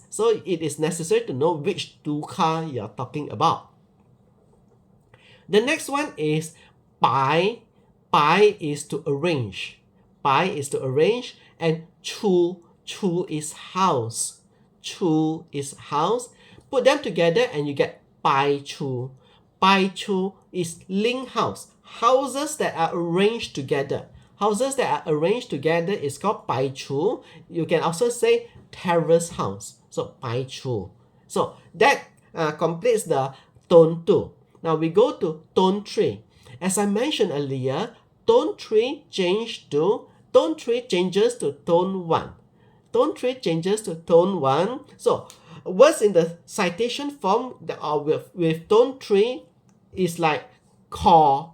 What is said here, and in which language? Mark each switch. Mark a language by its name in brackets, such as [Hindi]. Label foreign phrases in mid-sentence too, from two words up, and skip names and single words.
[English] So it is necessary to know which tukar you are talking about. The next one is pai. Pai is to arrange. Pai is to arrange, and chu is house. Chu is house. Put them together and you get [Min Nan Chinese] pai chu. Pai chu [English] is link house. Houses that are arranged together. Houses that are arranged together is called [Min Nan Chinese] pai chu. [English] You can also say terrace house. So [Min Nan Chinese] pai chu. [English] So that completes the tone 2. Now we go to tone 3. As I mentioned earlier, tone 3 changes to tone 1. Tone 3 changes to tone 1. So words in the citation form that are with tone 3 is like core.